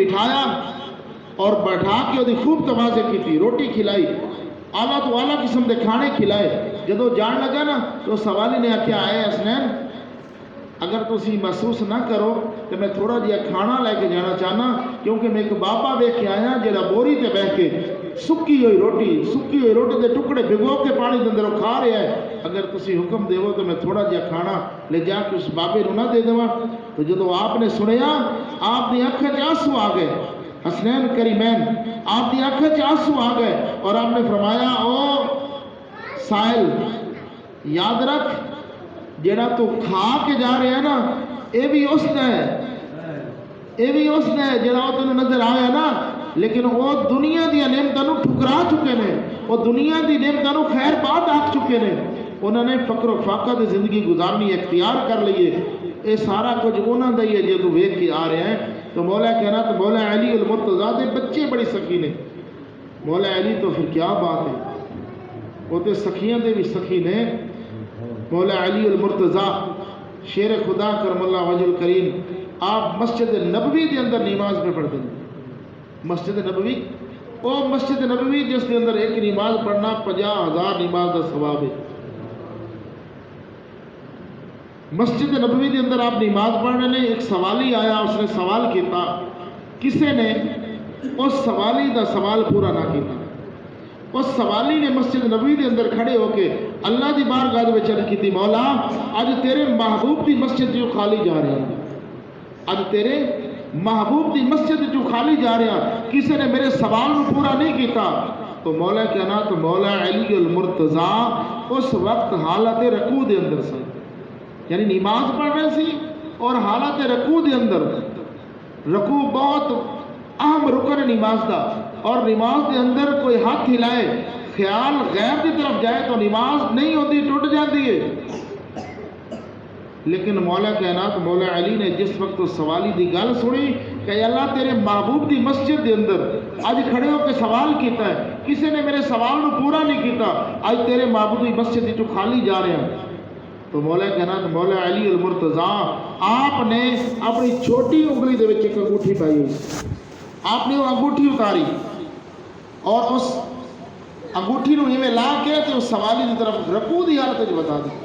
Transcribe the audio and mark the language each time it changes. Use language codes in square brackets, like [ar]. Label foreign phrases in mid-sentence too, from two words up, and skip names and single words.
[ur] بٹھایا اور بیٹھا کے وہ خوب تواضع کی تھی روٹی کھلائی اعلیٰ تو اعلیٰ قسم کے کھانے کھلائے [pa] جدو جان لگا نا تو سوالی نے آخیا آئے حسنین اگر تسی محسوس نہ کرو تو میں تھوڑا جہا کھانا لے کے جانا چاہنا کیونکہ میں ایک بابا ویکھ کے آیا جہاں بوری تے بیٹھ کے سکی ہوئی روٹی دے ٹکڑے بھگو کے پانی دے اندر کھا رہا ہے اگر تسی حکم دیو تو میں تھوڑا جہا کھانا لے جا کے اس بابے نو نہ دے دوا تو جدو آپ نے سنیا آپ دی اکھاں وچ آنسو آ گئے حسنین کریمین آپ دی اکھاں وچ آنسو آ گئے اور آپ نے فرمایا او سائل یاد رکھ جڑا تو کھا کے جا رہے ہیں نا اے بھی اس نے جڑا وہ تینوں نظر آیا نا لیکن وہ دنیا دی نعمتاں نوں ٹھکرا چکے نے وہ دنیا دی نعمتاں نوں خیر بات آکھ چکے نے انہوں نے فقر و فاقہ دی زندگی گزارنی اختیار کر لیے. [ur] یہ سارا کچھ انہوں کا ہی ہے [pa] جدو ویکھ کے آ رہے ہیں. تو مولا کہنا تو مولا علی المرتضیٰ دے بچے بڑی سخی نے. مولا علی [ur] تو پھر کیا بات ہے, [pa] وہ تو سخیاں دے بھی سخی نے. [ur] مولا علی المرتضیٰ شیر خدا کرم اللہ وجہ الکریم, آپ مسجد نبوی دے اندر نماز پہ پڑھتے ہیں. مسجد نبوی, وہ مسجد نبوی جس کے اندر ایک نماز پڑھنا 50,000 نماز کا ثواب ہے. [pa] مسجد نبوی [ur] کے اندر آپ نماز پڑھنے نے, ایک سوالی آیا, [pa] اس نے سوال کیتا, کسے نے اس سوالی دا سوال پورا نہ کیتا. اس سوالی نے مسجد نبوی کے اندر کھڑے ہو کے اللہ دی بارگاہ وچ عرض کیتی, مولا اج تیرے محبوب دی مسجد جو خالی جا رہے ہیں, اج تیرے محبوب دی مسجد جو خالی جا رہے ہیں, کسی نے میرے سوال کو پورا نہیں کیتا. تو مولا کہنا تو مولا علی المرتضیٰ اس وقت حالت رکوع دے اندر سے, یعنی نماز پڑھ رہے سی اور حالت رکوع دے اندر. [ur] رکوع بہت اہم رکن ہے نماز کا, اور نماز دے اندر کوئی ہاتھ ہلائے خیال غیر کی طرف جائے تو نماز نہیں ہوتی, ٹوٹ جاتی ہے. [pa] لیکن مولا کہنا تو مولا علی نے جس وقت سوالی دی گل سنی کہ اللہ تیرے محبوب دی مسجد دے اندر اج کھڑے ہو کے سوال کیتا ہے, کسی نے میرے سوال کو پورا نہیں کیتا, اج تیرے محبوب دی مسجد جو خالی جا رہے ہیں. تو مولا کہنا تو مولا علی المرتضیٰ آپ نے اپنی چھوٹی انگلی دے وچ ایک انگوٹھی پائی ہوئی, آپ نے وہ انگوٹھی اتاری اور اس انگوٹھی نو ایویں لا کے تے اس سوالی دی طرف رکوع دی حالت وچ بتا دی.